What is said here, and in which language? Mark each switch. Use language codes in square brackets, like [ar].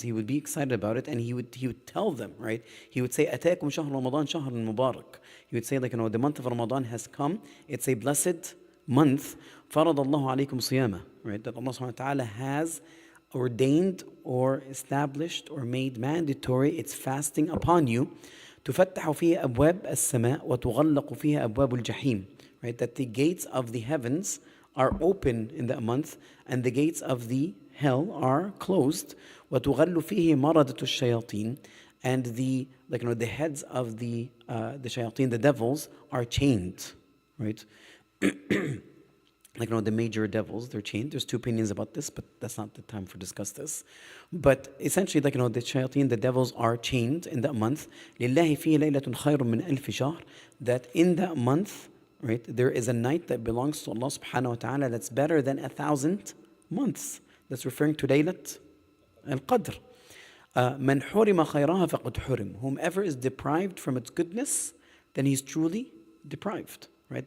[en] He would be excited about it, and he would tell them, right? He would say, [ar] "Ataakum shahr Ramadan shahrun mubarak." [en] He would say, the month of Ramadan has come. It's a blessed month. [ar] Farad Allahu alaykum siyama, [en] right? That Allah subhanahu wa ta'ala has ordained or established or made mandatory its fasting upon you. [ar] تفتح فيه أبواب السماء وتغلق فيها أبواب الجحيم, [en] right? That the gates of the heavens are open in that month and the gates of the hell are closed. [ar] وتغل فيه مردة الشياطين, [en] and the the heads of the shayateen, the devils, are chained, right? The major devils, they're chained. There's two opinions about this, but that's not the time for discuss this. But essentially, the shayateen, the devils, are chained in that month. [ar] لله فيه ليلة خير من ألف شهر. [en] That in that month, right, there is a night that belongs to Allah subhanahu wa ta'ala that's better than 1,000 months. That's referring to Laylat al-Qadr. [ar] من حرم خيرها فقد حرم. [en] Whomever is deprived from its goodness, then he's truly deprived. Right?